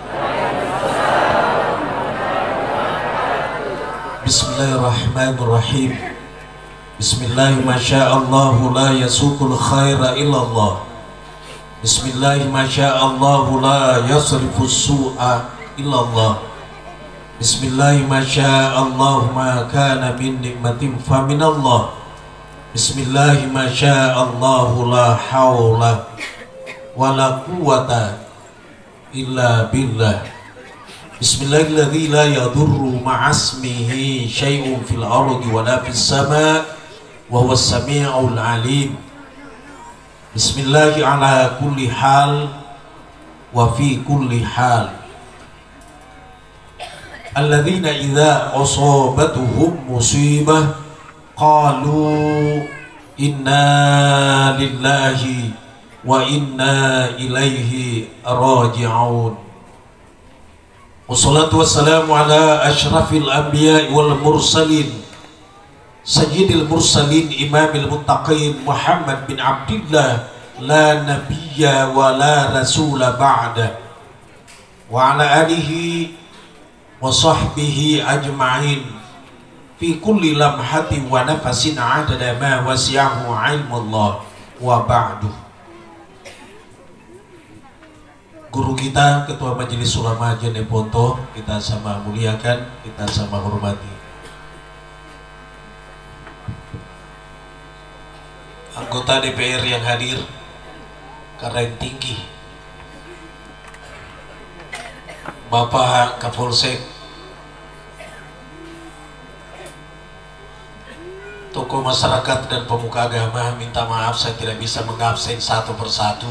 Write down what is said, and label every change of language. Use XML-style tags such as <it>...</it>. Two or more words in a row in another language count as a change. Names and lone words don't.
<ar>Bismillahirrahmanirrahim. بسم الله ما شاء الله لا يسوق الخير إلا الله. بسم الله ما شاء الله لا يصرف السوء إلا الله. بسم الله ما شاء الله ما كان من نعمة فمن الله. بسم الله ما شاء الله لا حول ولا قوة إلا بالله. بسم الله الذي لا يضر مع اسمه شيء في الأرض ولا في السماء وهو السميع العليم. بسم الله على كل حال وفي كل حال. الذين إذا أصابتهم مصيبة قالوا إنا لله وإنا إليه راجعون. والصلاة والسلام على أشرف الأنبياء والمرسلين سيد المرسلين إمام المتقين محمد بن عبد الله لا نبي ولا رسول بعده وعلى آله وصحبه أجمعين في كل لمحة ونفس عدد ما وسعه علم الله وبعد.</ar> <id>Guru kita, Ketua Majelis Ulama Jeneponto, kita sama muliakan, kita sama hormati. Anggota DPR yang hadir, keren tinggi, Bapak Kapolsek, tokoh masyarakat dan pemuka agama, minta maaf saya tidak bisa mengabsen satu persatu.</id>